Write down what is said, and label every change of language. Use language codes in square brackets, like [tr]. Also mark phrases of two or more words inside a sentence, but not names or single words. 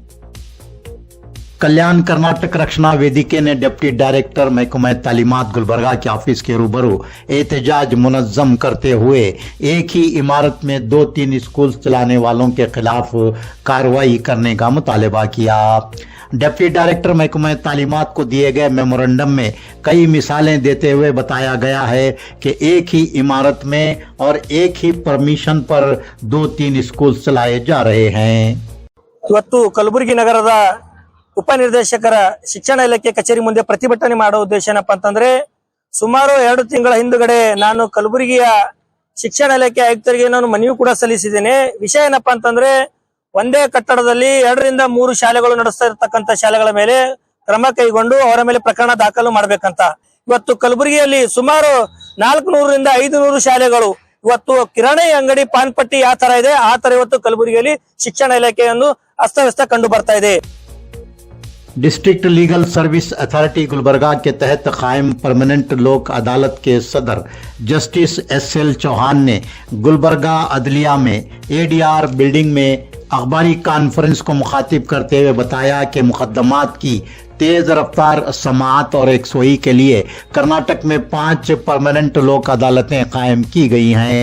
[ur] کلیان کرناٹک رکشنا ویدیکے نے [en] Deputy Director [ur] محکمہ تعلیمات گلبرگہ کے آفس کے روبرو احتجاج منظم کرتے ہوئے ایک ہی عمارت میں 2-3 اسکول چلانے والوں کے خلاف کارروائی کرنے کا مطالبہ کیا. [en] Deputy Director [ur] محکمہ تعلیمات کو دیے گئے میمورنڈم میں کئی مثالیں دیتے ہوئے بتایا گیا ہے کہ ایک ہی عمارت میں اور ایک ہی پرمیشن پر 2-3 اسکول چلائے جا رہے ہیں. [kn] ಇವತ್ತು ಕಲಬುರಗಿ ನಗರದ ಉಪನಿರ್ದೇಶಕರ ಶಿಕ್ಷಣ ಇಲಾಖೆ ಕಚೇರಿ ಮುಂದೆ ಪ್ರತಿಭಟನೆ ಮಾಡೋ ಉದ್ದೇಶ ಏನಪ್ಪಾ ಅಂತಂದ್ರೆ, ಸುಮಾರು 2 ತಿಂಗಳ ಹಿಂದುಗಡೆ ನಾನು ಕಲಬುರಗಿಯ ಶಿಕ್ಷಣ ಇಲಾಖೆ ಆಯುಕ್ತರಿಗೆ ನಾನು ಮನವಿ ಕೂಡ ಸಲ್ಲಿಸಿದ್ದೇನೆ. ವಿಷಯ ಏನಪ್ಪಾ ಅಂತಂದ್ರೆ, ಒಂದೇ ಕಟ್ಟಡದಲ್ಲಿ 2ರಿಂದ 3 ಶಾಲೆಗಳು ನಡೆಸ್ತಾ ಇರತಕ್ಕಂತ ಶಾಲೆಗಳ ಮೇಲೆ ಕ್ರಮ ಕೈಗೊಂಡು ಅವರ ಮೇಲೆ ಪ್ರಕರಣ ದಾಖಲು ಮಾಡಬೇಕಂತ. ಇವತ್ತು ಕಲಬುರಗಿಯಲ್ಲಿ ಸುಮಾರು 400ರಿಂದ 500 ಶಾಲೆಗಳು, ಇವತ್ತು ಕಿರಾಣಿ ಅಂಗಡಿ ಪಾನ್ ಪಟ್ಟಿ ಯಾವ ತರ ಇದೆ ಆ ತರ ಇವತ್ತು ಕಲಬುರಗಿಯಲ್ಲಿ ಶಿಕ್ಷಣ ಇಲಾಖೆಯನ್ನು ಅಸ್ತವ್ಯಸ್ತ ಕಂಡು ಬರ್ತಾ ಇದೆ। [ur] ڈسٹرکٹ لیگل سروس اتھارٹی گلبرگہ کے تحت قائم پرمانینٹ لوک عدالت کے صدر جسٹس SL چوہان نے گلبرگہ عدلیہ میں [en] ADR building [ur] میں اخباری کانفرنس کو مخاطب کرتے ہوئے بتایا کہ مقدمات کی تیز رفتار سماعت اور یکسوئی کے لیے کرناٹک میں 5 پرمانینٹ لوک عدالتیں قائم کی گئی ہیں.